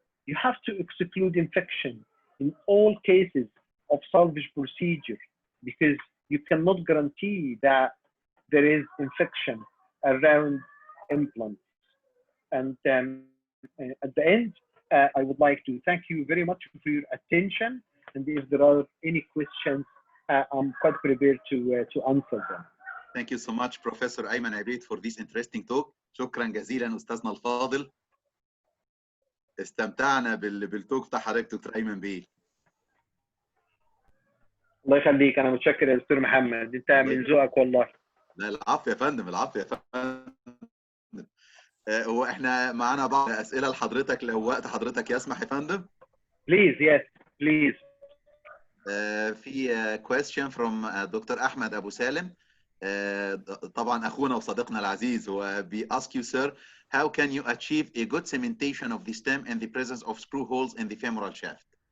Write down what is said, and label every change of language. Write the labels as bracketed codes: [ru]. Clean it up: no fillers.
[en] You have to exclude infection in all cases of salvage procedure, because you cannot guarantee that there is infection around implants. And at the end, I would like to thank you very much for your attention. And if there are any questions, I'm quite prepared to answer them. Thank you so much, Professor Ayman Ebied, for this interesting talk. [ar] شكرا جزيلا أستاذنا الفاضل. استمتعنا بالتوك بتاع حضرتك دكتور أيمن بيه. الله يخليك، أنا متشكر يا دكتور محمد، أنت من ذوقك والله. لا العفو يا فندم، العفو يا فندم. هو احنا معانا بعض الأسئلة لحضرتك لو وقت حضرتك يسمح يا فندم. [en] Please, yes, please. [ar] في [en] question from [ar] دكتور أحمد أبو سالم. طبعا أخونا وصديقنا العزيز، هو [en] ask you sir, how can you achieve a good cementation of the stem in the presence of screw holes in the femoral shaft?